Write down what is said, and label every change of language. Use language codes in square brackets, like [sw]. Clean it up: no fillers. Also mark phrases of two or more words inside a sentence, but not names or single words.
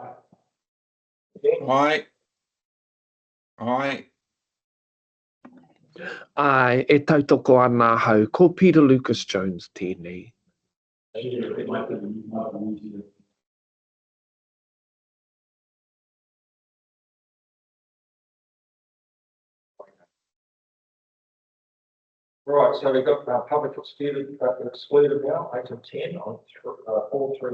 [en] Aye. Aye. [mi] Ai, e tautoko ana hau, ko Peter Lucas Jones tēnei. [en] Right, so we've got public excluded now, 8 and 10 on 4, 3.